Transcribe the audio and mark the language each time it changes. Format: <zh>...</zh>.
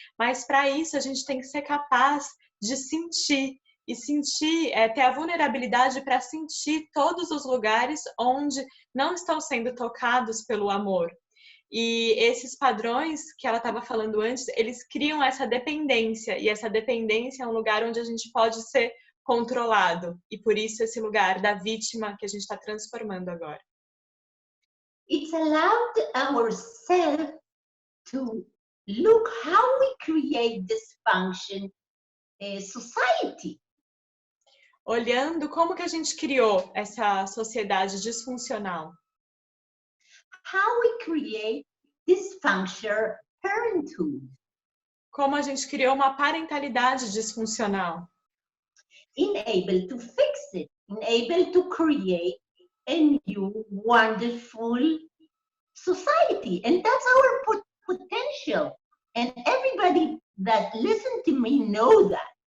<pt>Mas para isso a gente tem que ser capaz de sentir e sentir, ter a vulnerabilidade para sentir todos os lugares onde não estão sendo tocados pelo amor. E esses padrões que ela estava falando antes, eles criam essa dependência, e essa dependência é um lugar onde a gente pode ser controlado, e por isso esse lugar da vítima que a gente está transformando agora.</pt> <en>It's allowed ourselves to look how we create dysfunction society.</en> <pt>Olhando como que a gente criou essa sociedade disfuncional.</pt> <en>How we create dysfunctional parenthood.</en> <pt>Como a gente criou uma parentalidade disfuncional.</pt> <en>Unable to fix it, unable to create a new wonderful society, and that's our potential. And everybody that listen to me know that.</en>